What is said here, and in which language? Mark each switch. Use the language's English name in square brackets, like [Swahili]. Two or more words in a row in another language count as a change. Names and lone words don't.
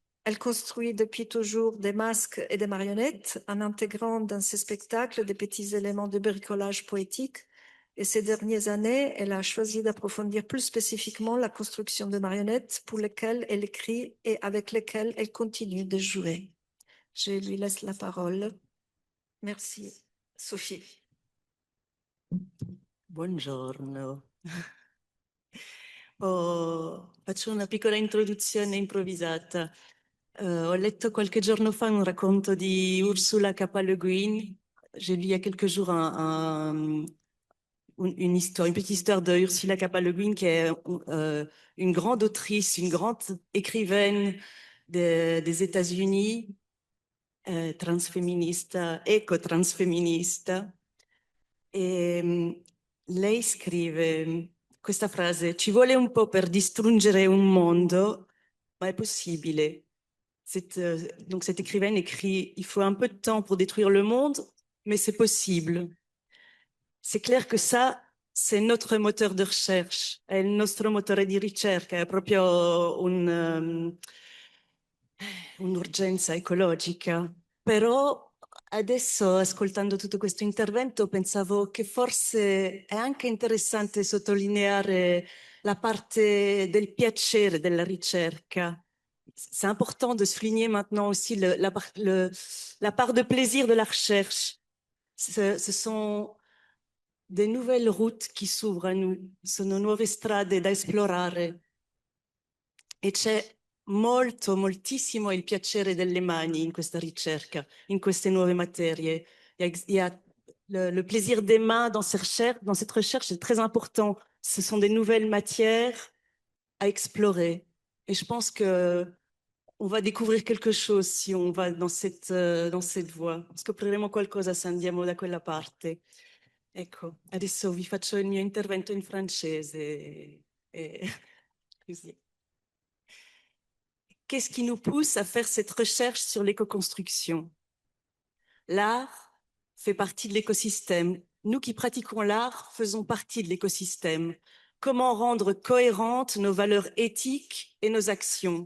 [French] Elle construit depuis toujours des masques et des marionnettes en intégrant dans ses spectacles des petits éléments de bricolage poétique Et ces dernières années, elle a choisi d'approfondir plus spécifiquement la construction de marionnettes pour lesquelles elle écrit et avec lesquelles elle continue de jouer. Je lui laisse la parole. Merci, Sophie. [Italian] Buongiorno. Faccio una piccola introduzione improvvisata. Ho letto qualche giorno fa un racconto di Ursula K. Le Guin. [French] J'ai lu il y a quelques jours une petite histoire de Ursula K. Le Guin, qui est une grande autrice, une grande écrivaine des États-Unis, [Italian] transfemminista, eco-transfemminista. E lei scrive questa frase: ci vuole un po' per distruggere un mondo, ma è possibile. [French] Donc cette écrivaine écrit: il faut un peu de temps pour détruire le monde, mais c'est possible. C'est clair que ça, c'est notre moteur de recherche, [Italian] è il nostro motore di ricerca, è proprio un'urgenza ecologica. Però adesso, ascoltando tutto questo intervento, pensavo che forse è anche interessante sottolineare la parte del piacere della ricerca. [French] C'est important de souligner maintenant aussi la part de plaisir de la recherche. Ce sont des nouvelles routes qui s'ouvrent a nous, [Italian] sono nuove strade da esplorare. E c'è moltissimo il piacere delle mani in questa ricerca, in queste nuove materie. [French] Il y a le plaisir des mains dans cette recherche est très important. Ce sont des nouvelles matières à explorer. Et je pense que on va découvrir quelque chose si on va dans cette voie. [Italian] Scopriremo qualcosa se andiamo da quella parte. Ecco, adesso vi faccio il mio intervento in francese. Così. [French] Qu'est-ce qui nous pousse à faire cette recherche sur l'éco-construction? L'art fait partie de l'écosystème. Nous qui pratiquons l'art faisons partie de l'écosystème. Comment rendre cohérentes nos valeurs éthiques et nos actions?